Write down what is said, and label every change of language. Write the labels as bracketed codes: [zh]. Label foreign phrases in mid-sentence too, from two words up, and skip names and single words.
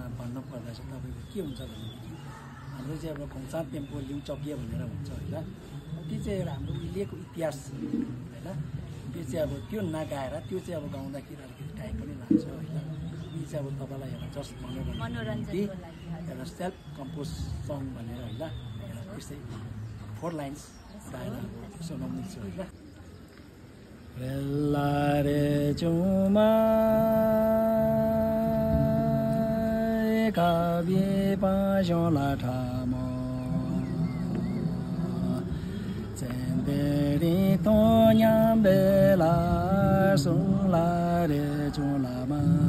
[ne] भन्नु पर्दा चाहिँ तपाईको के हुन्छ भनेदेखि हाम्रो चाहिँ अब खोङसा टेम्पो लिउ चकिया भनेर भन्छ हैन त्यो चाहिँ एउटा हाम्रो उहिलेको इतिहास हैन त्यो चाहिँ अब त्यो नगाएर त्यो चाहिँ अब गाउँदाखेरि अलिकति टाइम पनि लाग्छ हैन यो चाहिँ अब तपाईलाई एउटा जस्ट मनोरञ्जनको लागि एउटा [en] self compose song [ne] भनेर हैन त्यस्तै 4 लाइन्स गाएर सुनाउने छु हैन रेला रे चुमा काबे पाजो लाठामा चेन्देरी तो न्याम्बेला सुला रे चुलामा